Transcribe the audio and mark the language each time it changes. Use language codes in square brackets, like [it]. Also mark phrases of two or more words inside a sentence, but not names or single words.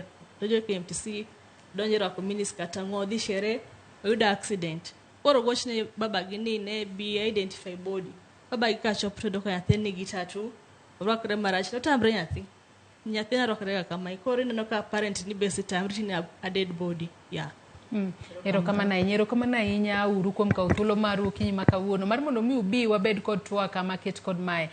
[luo] Dojo KMTC donjo rwako miniskirt ang'o dhi shere oyudo accident. Koro gochne baba gi ni ne bi [en] identify body. [luo] Baba gi kachop to doko nyathine gi tatu. Rwakre marach to tamre nyathi. Nyathina rwakre kama koro ineno ka parent ni besi tamri ni [en] a dead body. [luo] Yeah. Erokamano ahinya uru kuom kawo thuolo maru okinyi ma kawuono mar mondo mi ubi wabed kod twak kama ket kod mae.